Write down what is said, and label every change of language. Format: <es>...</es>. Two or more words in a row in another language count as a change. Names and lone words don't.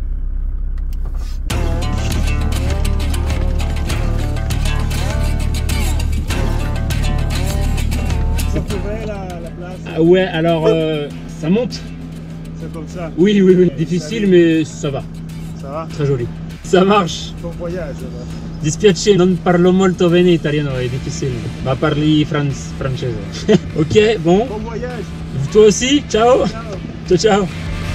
<fr>C'est tout vrai la place? Ah ouais, alors ça monte. C'est comme ça? Oui, oui, oui. Difficile mais ça va. Ça va? Très joli. Ça marche. Bon voyage alors.</fr> <it>Dispiace, non parlo molto bene italiano, è difficile. Ma parli francese.</it> <fr>Ok, bon. Bon voyage! Toi aussi,</fr> <it>ciao. Ciao! Ciao, ciao.</it>